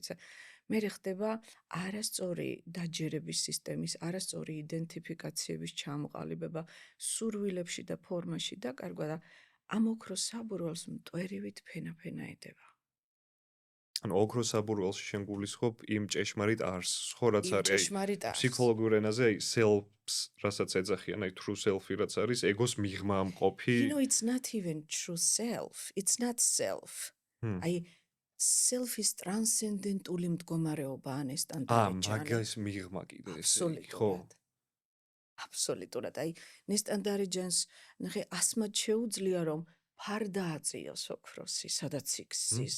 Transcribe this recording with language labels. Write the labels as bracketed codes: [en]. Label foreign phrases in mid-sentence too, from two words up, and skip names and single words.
[ka] მე ხდება არასწორი დაჯერების სისტემის, არასწორი იდენტიფიკაციების ჩამოყალიბება სურვილებში და ფორმაში დაკარგვა და ამ ოქროს საბურველს მტვერივით ფენა ედება. ანუ ოქროს საბურველში შენ გულისხმობ იმ ჭეშმარიტ არსს, ხო, რაც არის ფსიქოლოგიურ ენაზე, აი self-ს, რასაც ეძახიან, აი [en] true self- [ka] ი რაც არის, ეგოს მიღმა ამყოფი. [en] You know, it's not even true self. It's not self. [ka] აი self-ის ტრანსცენდენტული მდგომარეობა ან სტანდარტი. მაგას მიღმა კიდე ესე, ხო? აბსოლუტურად. აი ნესტანდარიჯანს ნახე ასმად შეუძლია რომ ფარდა აწიოს ოქროსი, სადაც იქცის.